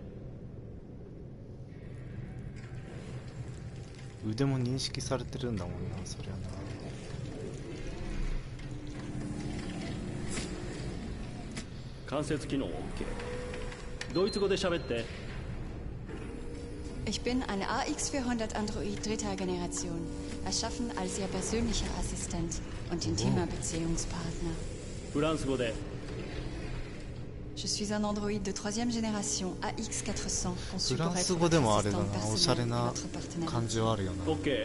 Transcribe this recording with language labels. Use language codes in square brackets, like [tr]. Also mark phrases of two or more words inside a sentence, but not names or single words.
[ja] 腕も認識されてるんだもんな、そりゃな。関節機能 OK。ドイツ語で喋って。 [de] Ich bin eine AX400 Android dritter Generation, erschaffen als Ihr persönlicher Assistent und intimer Beziehungspartner. [ja] フランス語で。 [fr] Je suis un android de troisième génération AX400 conçu [ja] フラ [fr] pour [ja] ンス [fr] être [ja] 語で [fr] votre [ja] もあれだ [fr] assistant [ja] な、おしゃれ [fr] personnel et [ja] な [fr] votre partenaire. [ja] 感じはあるよな。 OK。